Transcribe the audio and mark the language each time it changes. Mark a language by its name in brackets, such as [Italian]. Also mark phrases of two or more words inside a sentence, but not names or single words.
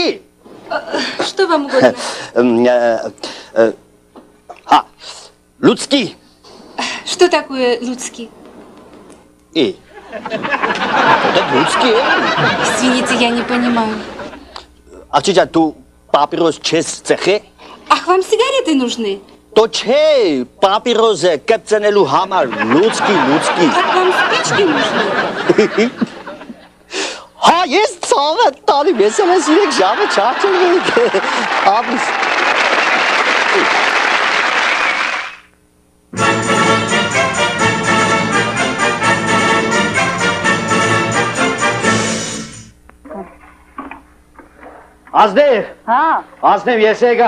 [Russian] Что вам угодно? Людский. Что такое людский? Это людский. Извините, я не понимаю. [Armenian] Աղջի ջան, դու պապիրոս չես ծխե։ [Russian] Ах, вам сигареты нужны? [Armenian] То չէ, պապիրոզը կպցնելու համար, լուցկի։ [Russian] Как вам спички нужны? [Armenian] Հա, ես ցավը տալի, ես եմ իրեք ժամը չարչել ապիս։ Ազնև, Ազնև ես եկա։